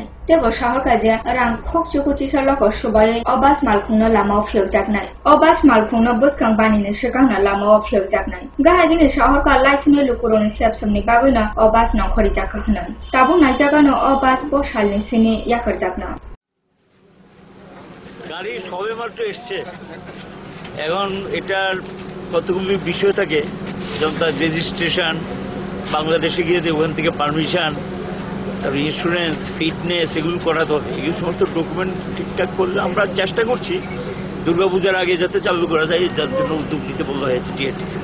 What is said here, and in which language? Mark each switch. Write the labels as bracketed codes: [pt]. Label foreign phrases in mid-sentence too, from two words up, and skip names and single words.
[trp] Tebo shahar ka je rang khok chuku chisar loko subaye obas malkhungno lamao pheujaknai. Obas malkhungno buskang banini shikangna lamao pheujaknai. Gahagini shahar ka laisune lukuroni sepsamni baguna obas nongkhori jakha hnan. Tabu naijagano obas boshalni sine yakar jakna. [bn] গাড়ি সবে মাত্র এসছে, এখন এটার কতগুলি বিষয় থাকে, যেমন তার রেজিস্ট্রেশন, বাংলাদেশে গিয়ে ওখান থেকে পারমিশন, তারপর ইন্স্যুরেন্স, ফিটনেস এগুলো করাতে হবে। এগুলো সমস্ত ডকুমেন্ট ঠিকঠাক করলে আমরা চেষ্টা করছি দুর্গাপূজার আগে যাতে চালু করা যায়, যার জন্য উদ্যোগ নিতে বলা হয়েছে টিআরটিসি।